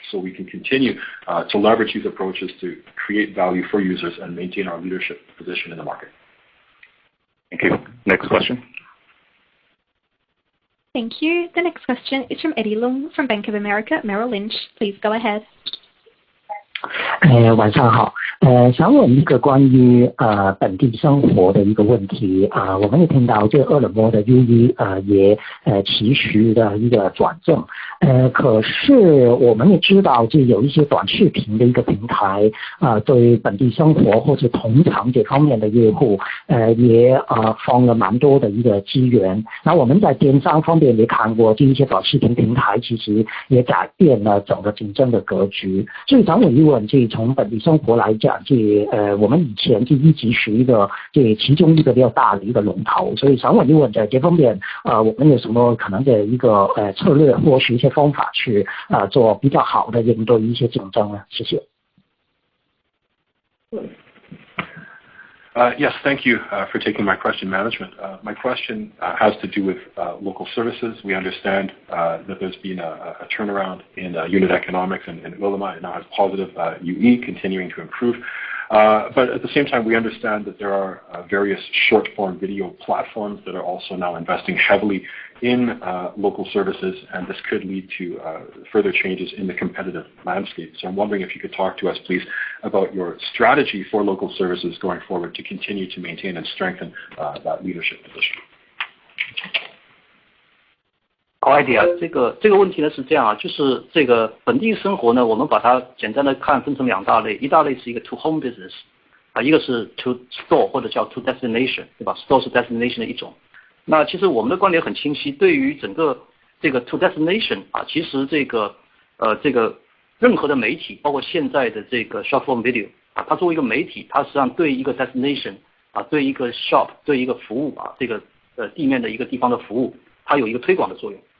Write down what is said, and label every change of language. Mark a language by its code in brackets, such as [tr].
[en] So we can continue to leverage these approaches to create value for users and maintain our leadership position in the market. Thank you. Next question. Thank you. The next question is from Eddie Leung from Bank of America Merrill Lynch. Please go ahead. [zh] 晚上好，想问一个关于本地生活的一个问题啊，我们也听到这饿了么的 UE 也持续的一个转正，可是我们也知道这有一些短视频的一个平台对本地生活或者同场这方面的业务也放了蛮多的一个资源。那我们在电商方面也看过这一些短视频平台其实也改变了整个竞争的格局，所以想问一问，这从本地生活来讲，我们以前就一直是一个其中一个比较大的一个龙头，所以想问一问在这方面我们有什么可能的一个策略或是一些方法去做比较好的应对一些竞争呢？谢谢。 [en] Yes, thank you for taking my question, management. My question has to do with local services. We understand that there's been a turnaround in unit economics, and Ele.me now has positive UE continuing to improve. But at the same time, we understand that there are various short-form video platforms that are also now investing heavily in local services, and this could lead to further changes in the competitive landscape. So I'm wondering if you could talk to us, please, about your strategy for local services going forward to continue to maintain and strengthen that leadership position. [zh] 好 idea， 这个问题呢是这样啊，就是这个本地生活呢，我们把它简单的分成两大类，一大类是一个 [en] to home business， [zh] 一个是 [en] to store [zh] 或者叫 [en] to destination， [zh] 对吧 ？store 是 destination 的一种。那其实我们的观点很清晰，对于整个这个 [en] to destination [zh] 其实这个任何的媒体，包括现在的这个 [en] short form video [zh] 它作为一个媒体，它实际上对一个 destination 对一个 shop 对一个服务这个地面的一个地方的服务，它有一个推广的作用